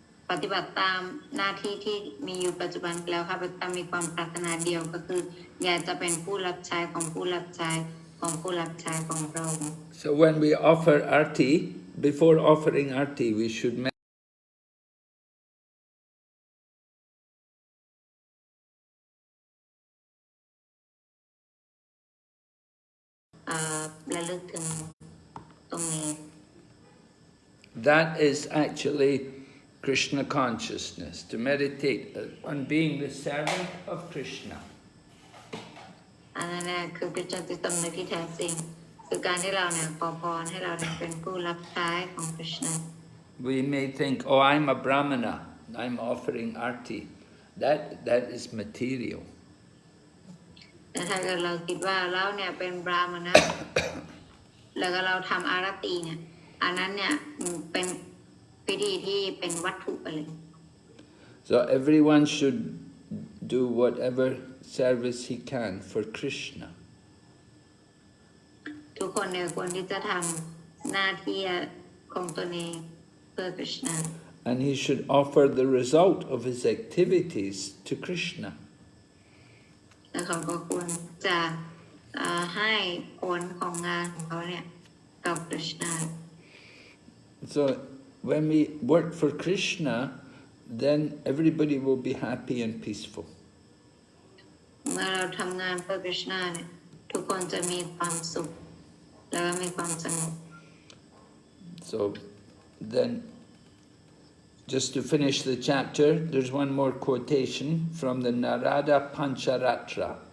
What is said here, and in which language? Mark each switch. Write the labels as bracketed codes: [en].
[th] ปฏิบัติตามหน้าที่ที่มีอยู่ปัจจุบันแล้วข้าพเจ้ามีความปรารถนาเดียวก็คืออยากจะเป็นผู้รับใช้ของผู้รับใช้ของผู้รับใช้ของพระองค์ [en] So when we offer arti, before offering arti, we should mention [th] ระลึกถึงตรงนี้ [en] that is actually Krishna consciousness, to meditate on being the servant of Krishna. [th] อันนั้นแหละคือเป็นจิตสำนึกที่แท้จริงคือการที่เราเนี่ยขอพรให้เราเป็นผู้รับใช้ของพระเจ้า [en] We may think, oh, I'm a brahmana, I'm offering arti. That is material. [th] แต่ถ้าเกิดเราคิดว่าเราเนี่ยเป็นบราหมณะ แล้วก็เราทำอารตีเนี่ยอันนั้นเนี่ยเป็นพิธีที่เป็นวัตถุไปเลย [en] So everyone should do whatever service he can for Krishna. [th] ทุกคนเนี่ยควรที่จะทำหน้าที่ของตนเองเพื่อพระเจ้า [en] And he should offer the result of his activities to Krishna. [th] แล้วเขาก็ควรจะให้ผลของงานของเขาเนี่ยกับพระเจ้า [en] So when we work for Krishna, then everybody will be happy and peaceful. [th] เมื่อเราทำงานเพื่อพระเจ้าเนี่ยทุกคนจะมีความสุขแล้วก็มีความสงบ [en] So then, just to finish the chapter, there's one more quotation from the Narada Pancharatra.